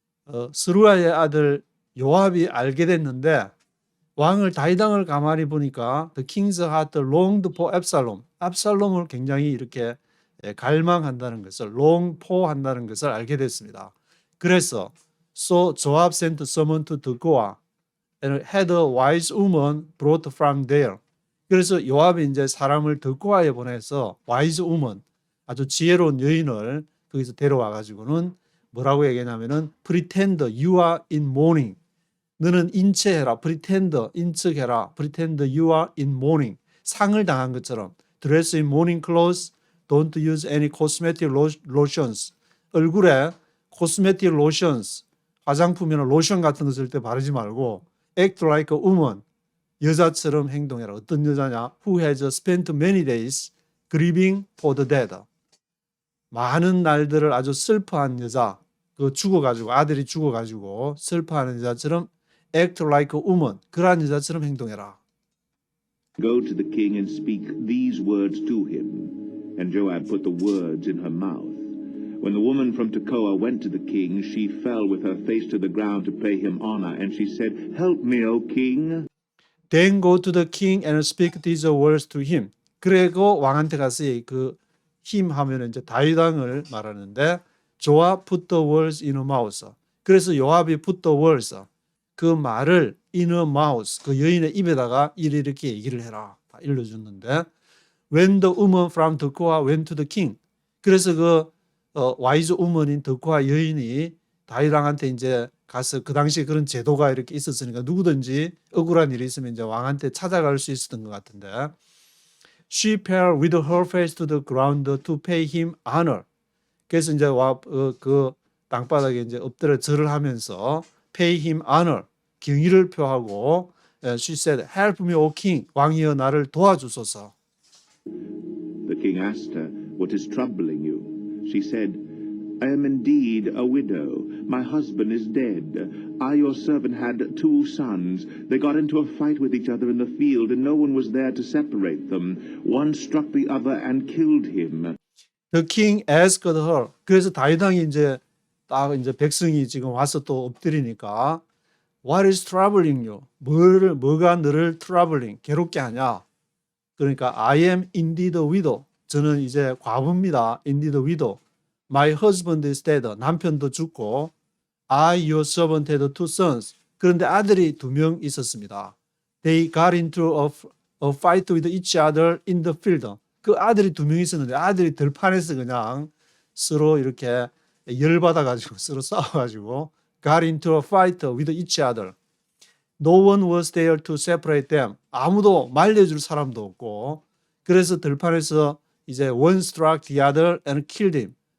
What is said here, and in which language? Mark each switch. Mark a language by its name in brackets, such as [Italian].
[Korean] 스루야의 아들 요압이 알게 됐는데 왕을 다윗 왕을 가만히 보니까 [English] the king's heart longed for Absalom. [Korean] 압살롬을 굉장히 이렇게 갈망한다는 것을, long for 한다는 것을 알게 됐습니다. 그래서 [English] so Joab sent someone to Tekoa and had a wise woman brought from there. [Korean] 그래서 요압이 이제 사람을 드고아에 보내서 [English] wise woman, [Korean] 아주 지혜로운 여인을 거기서 데려와 가지고는 뭐라고 얘기하냐면은 [English] pretend you are in mourning. [Korean] 너는 인체해라. pretend 인척해라. [English] pretend you are in mourning. [Korean] 상을 당한 것처럼 [English] dress in mourning clothes. Don't use any cosmetic lotions. [Korean] 얼굴에 cosmetic lotions, 화장품이나 로션 같은 거 쓸 때 바르지 말고 [English] act like a woman. [Korean] 여자처럼 행동해라. 어떤 여자냐? [English] Who has spent many days grieving for the dead. [Korean] 많은 날들을 아주 슬퍼한 여자, 그 죽어가지고 아들이 죽어가지고 슬퍼하는 여자처럼 [English] act like a woman, [Korean] 그러한 여자처럼 행동해라. [English] go to the king and speak these words to him. And Joab put the words in her mouth. When the woman from Tekoa went to the king, she fell with her face to the ground to pay him honor, and she said, "Help me, O king." Then go to the king and speak these words to him. [Korean] 그리고 왕한테 가서 그 힘 하면 이제 다윗 왕을 말하는데 조압 [English] put the words in her mouth. [Korean] 그래서 요압이 [English] put the words, [Korean] 그 말을 [English] in her mouth, [Korean] 그 여인의 입에다가 이렇게 얘기를 해라. 다 일러줬는데 [English] when the woman from Tekoa went to the king. [Korean] 그래서 그 wise woman인 드고아 여인이 다윗 왕한테 이제 가서, 그 당시에 그런 제도가 이렇게 있었으니까 누구든지 억울한 일이 있으면 이제 왕한테 찾아갈 수 있었던 것 같은데 [English] She fell with her face to the ground to pay him honor. [Korean] 그래서 이제 그 땅바닥에 이제 엎드려 절을 하면서 [English] pay him honor, [Korean] 경의를 표하고 [English] she said, help me, O king. [Korean] 왕이여 나를 도와주소서. [English] The king asked her, what is troubling you? She said, I am indeed a widow. My husband is dead. I, your servant, had 2 sons. They got into a fight with each other in the field, and no one was there to separate them. One struck the other and killed him. The king asked her. [Korean] 그래서 다윗 왕이 이제 딱 이제 백성이 지금 와서 또 엎드리니까 [English] What is troubling you? [Korean] 뭐가 너를 troubling, 괴롭게 하냐? 그러니까 [English] I am indeed a widow. [Korean] 저는 이제 과부입니다. [English] Indeed a widow. My husband is dead. [Korean] 남편도 죽고 [English] I, your servant, had 2 sons. [Korean] 그런데 아들이 2명 있었습니다. [English] They got into a fight with each other in the field. [Korean] 그 아들이 2명 있었는데 아들이 들판에서 그냥 서로 이렇게 열받아가지고 서로 싸워가지고 [English] got into a fight with each other. No one was there to separate them. [Korean] 아무도 말려줄 사람도 없고 그래서 들판에서 이제 [English] one struck the other and killed him.